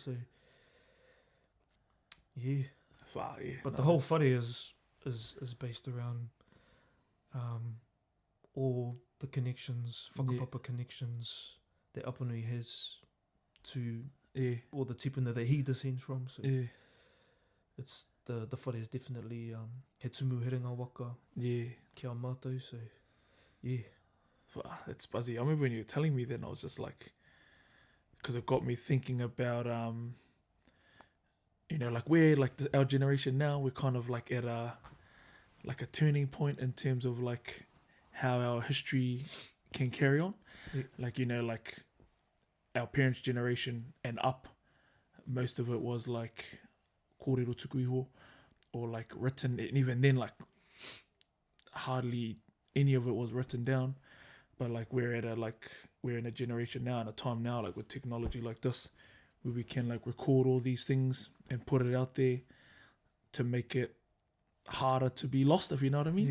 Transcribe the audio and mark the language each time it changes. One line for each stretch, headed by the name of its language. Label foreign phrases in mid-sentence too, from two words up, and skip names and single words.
English: So but the whole whare is based around all the connections, whakapapa connections that Apanui has to all the tipuna that he descends from. So it's the whare is definitely
Māori: he tumu herenga waka kia mātou.
English: So it's buzzy. I remember when you were telling me that, I was just like, because it got me thinking about like we're like our generation now, we're kind of like at a turning point in terms of like how our history can carry on. Like like our parents' generation and up, most of it was like
Māori: kōrero tuku iho,
English: or like written, and even then like hardly any of it was written down. But like we're in a generation now and a time now like with technology like this where we can like record all these things and put it out there to make it harder to be lost, if you know what I mean.